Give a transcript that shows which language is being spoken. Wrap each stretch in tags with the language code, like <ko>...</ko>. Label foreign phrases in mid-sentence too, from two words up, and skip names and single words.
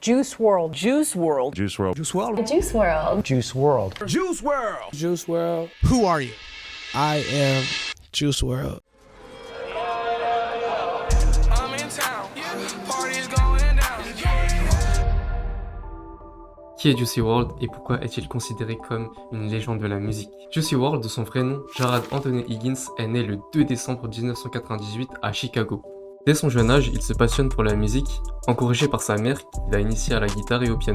<en>Juice WRLD. Juice WRLD. Juice WRLD. Juice WRLD. Juice WRLD. Juice WRLD. Juice WRLD. Juice WRLD. Who are you? I am Juice WRLD. I'm in town. Party's going down.</en> <fr>Qui est Juicy WRLD et pourquoi est-il considéré comme une légende de la musique? Juicy WRLD, de son vrai nom, Jarrad Anthony Higgins, est né le 2 décembre 1998 à Chicago. Dès son jeune âge, il se passionne pour la musique, encouragé par sa mère qui l'a initié à la guitare et au piano.</fr>